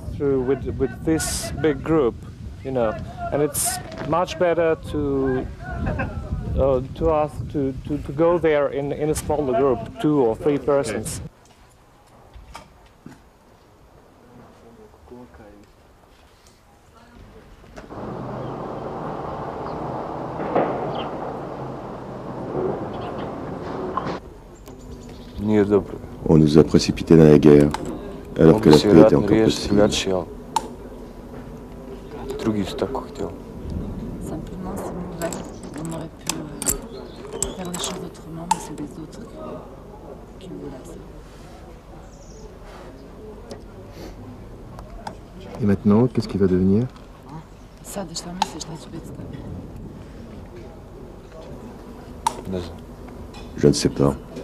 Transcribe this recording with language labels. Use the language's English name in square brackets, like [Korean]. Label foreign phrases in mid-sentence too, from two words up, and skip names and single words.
[English] through with this big group, you know, and it's much better to us to go there in a smaller group, 2 or 3 persons. [French] On nous a précipités dans la guerre, alors que la paix était encore possible. Simplement, c'est mauvais. On aurait pu faire les choses autrement, mais c'est les autres qui nous laissent. Et maintenant, qu'est-ce qui va devenir? [Serbian] Sad, šta misliš, neću biti s tobom? [French] Je ne sais pas.